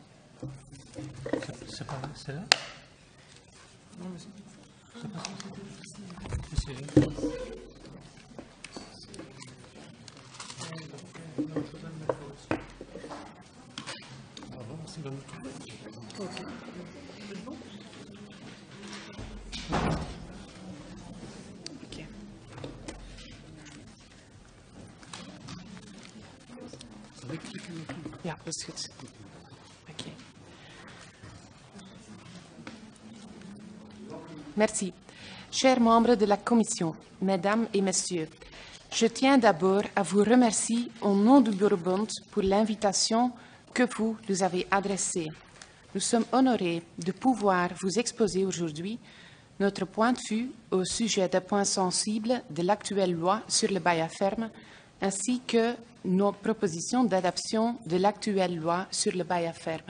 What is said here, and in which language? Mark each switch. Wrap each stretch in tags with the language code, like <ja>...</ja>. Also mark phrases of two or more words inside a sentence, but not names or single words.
<fr>C'est pas là, c'est là? Non, mais C'est pas ça. C'est là. C'est bon. Ok. Ok.</fr> <nl>Ja, dat is goed. Oké.</nl> <fr>Merci. Chers membres de la Commission, Mesdames et Messieurs, je tiens d'abord à vous remercier au nom du Boerenbond pour l'invitation que vous nous avez adressée. Nous sommes honorés de pouvoir vous exposer aujourd'hui notre point de vue au sujet des points sensibles de l'actuelle loi sur le bail à ferme, ainsi que nos propositions d'adaptation de l'actuelle loi sur le bail à ferme.</fr>